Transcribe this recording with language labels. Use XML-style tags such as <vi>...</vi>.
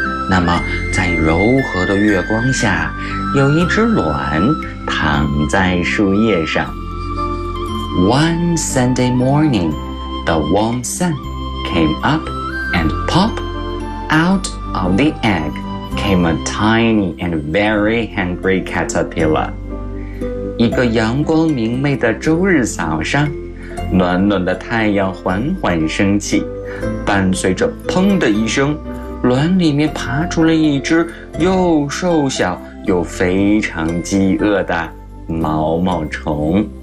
<zh>那么在柔和的月光下，有一只卵躺在树叶上。</zh> <en>One Sunday morning, the warm sun came up and pop out of the egg. Came a tiny and very hungry caterpillar.</en> <zh>一个阳光明媚的周日早上，暖暖的太阳缓缓升起，伴随着砰的一声，卵里面爬出了一只又瘦小又非常饥饿的毛毛虫。</zh>